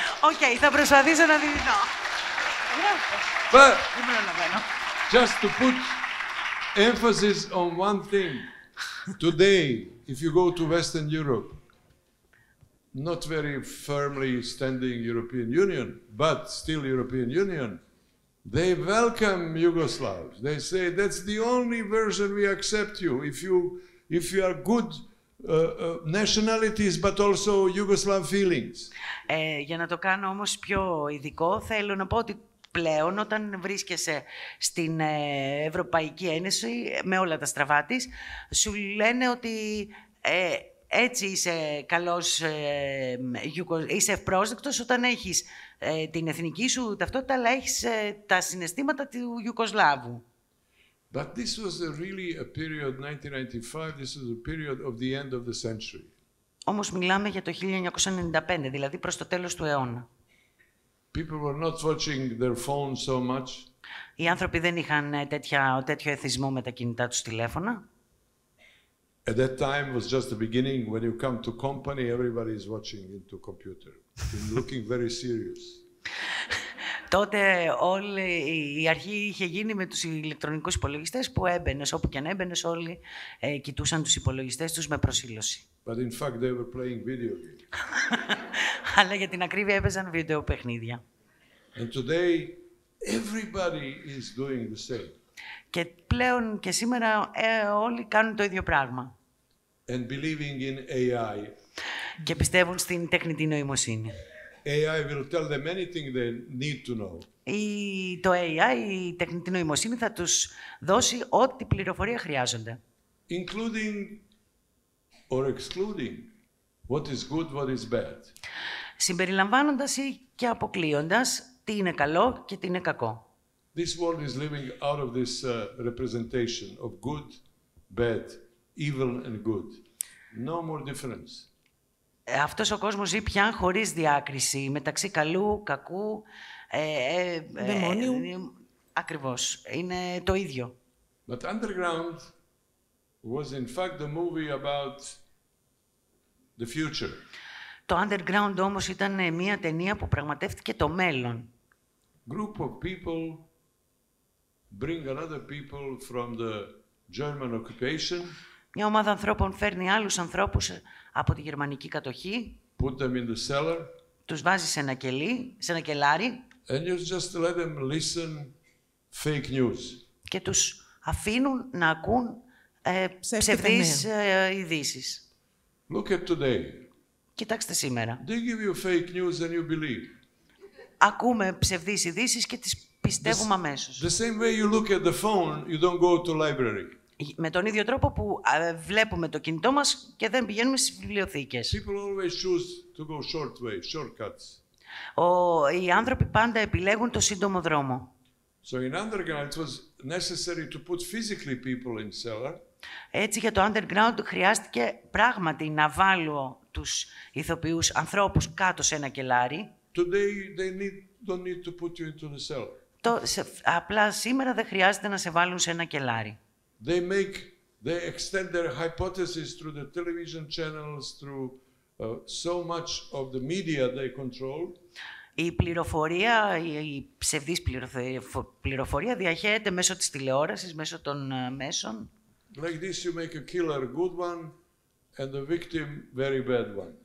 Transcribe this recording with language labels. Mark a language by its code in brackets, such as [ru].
[el] Okay, θα προσπαθήσω να διδυνώ. [en] But just to put emphasis on one thing, today, if you go to Western Europe, not very firmly standing European Union, but still European Union, they welcome Yugoslavs. They say, that's the only version we accept you. If you are good nationalities, but also Yugoslav feelings. [el] Για να το κάνω όμως πιο ειδικό, θέλω να πω ότι πλέον όταν βρίσκεσαι στην Ευρωπαϊκή Ένωση, με όλα τα στραβά της, σου λένε ότι έτσι είσαι καλός, είσαι ευπρόσδεκτος όταν έχεις την εθνική σου ταυτότητα, αλλά έχεις τα συναισθήματα του Ιουγκοσλάβου. [en] But this was really a period, 1995, this was a period of the end of the century. [el] Όμως μιλάμε για το 1995, δηλαδή προς το τέλος του αιώνα. [en] People were not watching their phones so much. [el] Οι άνθρωποι δεν είχαν τέτοιο εθισμό με τα κινητά τους τηλέφωνα. [en] At that time was just the beginning. When you come to company, everybody is watching into computer, looking very serious. [el] Τότε όλη η αρχή είχε γίνει με τους ηλεκτρονικούς υπολογιστές που έμπαινες, όπου και αν έμπαινες όλοι κοιτούσαν τους υπολογιστές τους με προσήλωση. [en] But in fact they were playing video games. [el] Αλλά για την ακρίβεια έπαιζαν βίντεο παιχνίδια. [en] And today everybody is doing the same. [el] Και πλέον και σήμερα όλοι κάνουν το ίδιο πράγμα. [en] And believing in AI. [el] Και πιστεύουν στην τεχνητή νοημοσύνη. [en] AI will tell them anything they need to know. [el] Το AI, η τεχνητή νοημοσύνη, θα τους δώσει ό,τι πληροφορία χρειάζονται. [en] Including or excluding what is good, what is bad. [el] Συμπεριλαμβάνοντας ή και αποκλείοντας τι είναι καλό και τι είναι κακό. [en] This world is living out of this representation of good, bad, evil and good. No more difference. [el] Αυτός ο κόσμος ζει πια χωρίς διάκριση μεταξύ καλού, κακού, δαιμόνιου. Ακριβώς. Είναι το ίδιο. [en] But Underground was in fact a movie about the future. [el] Το Underground όμως ήταν μια ταινία που πραγματεύτηκε το μέλλον. [en] Group of people bring another people from the German occupation. [el] Μια ομάδα ανθρώπων φέρνει άλλους ανθρώπους από τη γερμανική κατοχή. [en] Put them in the cellar. [el] Τους βάζει σε ένα κελάρι. [en] And you just let them listen fake news. [el] Και τους αφήνουν να ακούν ψευδείς ειδήσεις. [en] Look at today. [el] Κοιτάξτε σήμερα. [en] They give you fake news and you believe. [el] Ακούμε ψευδείς ειδήσεις και τις πιστεύουμε αμέσως. [en] The same way you look at the phone, you don't go to library. [el] Με τον ίδιο τρόπο που βλέπουμε το κινητό μας και δεν πηγαίνουμε στις βιβλιοθήκες. [en] People always choose to go short way, shortcuts. [el] Οι άνθρωποι πάντα επιλέγουν το σύντομο δρόμο. [en] So in Underground it was necessary to put physically people in cellar. [el] Έτσι για το Underground χρειάστηκε πράγματι να βάλω τους ηθοποιούς ανθρώπους κάτω σε ένα κελάρι. [en] Today they don't need to put you into the cellar. [el] Απλά σήμερα δεν χρειάζεται να σε βάλουν σε ένα κελάρι. [en] They extend their hypotheses through the television channels, through so much of the media they control. [el] Η πληροφορία, η ψευδής πληροφορία διαχέεται μέσω της τηλεόρασης, μέσω των μέσων. [en] Like this you make a killer good one and the victim very bad one.